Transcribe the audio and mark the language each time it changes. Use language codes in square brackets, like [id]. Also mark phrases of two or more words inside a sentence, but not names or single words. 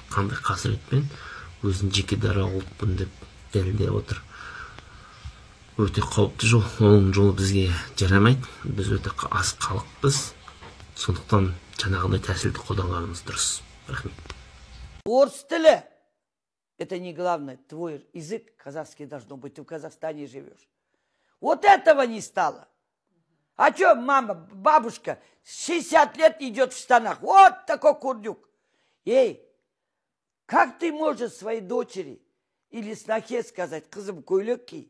[kk] Қандай қасіретпен өзін жеке дара ұлтпын деп дәлелдеп отыр. Өте қауіпті жол. Оның жолы бізге жарамайды. Біз өте аз халықпыз. Сондықтан жаңағындай тәсілді қолданғанымыз дұрыс. Рахмет. Орыс тілі — [ru] это не главное. Твой язык казахский должно быть. Ты в Казахстане живешь. Вот этого не стало. А что, мама, бабушка, 60 лет идет в штанах. Вот такой курдюк. Эй, как ты можешь своей дочери или снохе сказать: [kk] кызым, көйлек ки?